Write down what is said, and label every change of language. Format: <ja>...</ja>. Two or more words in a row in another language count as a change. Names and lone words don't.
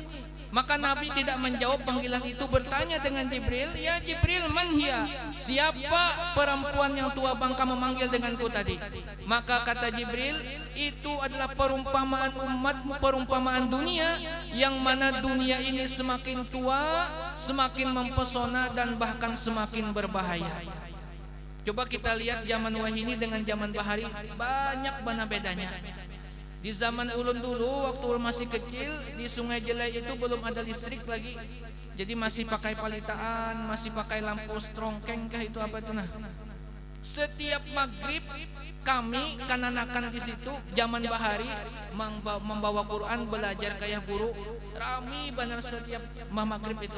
<id>Maka Nabi tidak menjawab panggilan itu, bertanya dengan Jibril,</id> <ar>يا جبريل من هي,</ar> <id>siapa perempuan yang tua bangka memanggil denganku tadi? Maka kata Jibril, itu adalah perumpamaan umatmu, perumpamaan dunia, yang mana dunia ini semakin tua, semakin mempesona dan bahkan semakin berbahaya. Coba kita lihat zaman wahyu ini dengan zaman bahari, banyak mana bedanya. Di zaman ulun dulu waktu ulun masih kecil, di Sungai Jelai itu belum ada listrik lagi. Jadi masih pakai palitaan, masih pakai lampu strongkeng kah itu apa itu nah. Setiap maghrib kami kananakan di situ zaman bahari membawa Quran, belajar kayak guru, rami benar setiap maghrib itu.</id>